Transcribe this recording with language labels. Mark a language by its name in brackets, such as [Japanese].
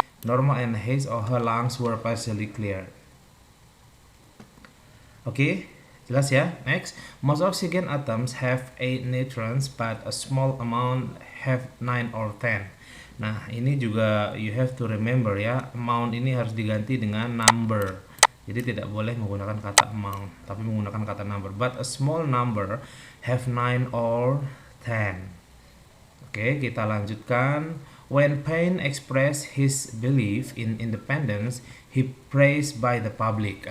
[English] Normal and his or her lungs were partially cleared. [Indonesian] Oke, jelas ya. [English] Next, most oxygen atoms have 8 neutrons but a small amount have 9 or 10. [Indonesian] Nah, ini juga [English] you have to remember [Indonesian] ya, amount ini harus diganti dengan number. Jadi tidak boleh menggunakan kata amount, tapi menggunakan kata number. [English] But a small number have 9 or 10. [Indonesian] Oke, kita lanjutkan. [English] When Paine expressed his belief in independence, he praised by the public.